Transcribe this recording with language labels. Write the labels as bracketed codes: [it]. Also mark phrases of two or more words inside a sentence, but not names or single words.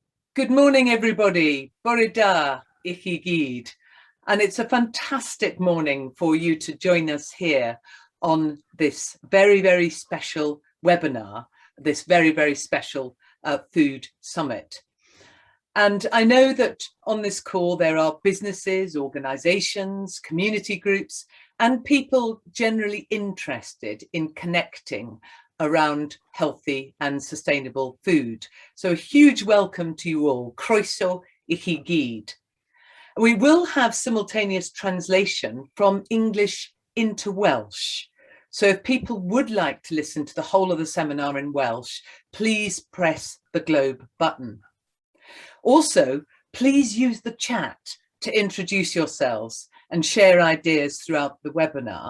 [en] Good morning, everybody. [cy] Bore da I chi gyd. [en] And it's a fantastic morning for you to join us here on this very, very special webinar, this very, very special food summit. And I know that on this call, there are businesses, organizations, community groups, and people generally interested in connecting around healthy and sustainable food. So a huge welcome to you all. [cy] Croeso I chi gyd. [en] We will have simultaneous translation from English into Welsh. So if people would like to listen to the whole of the seminar in Welsh, please press the globe button. Also, please use the chat to introduce yourselves and share ideas throughout the webinar.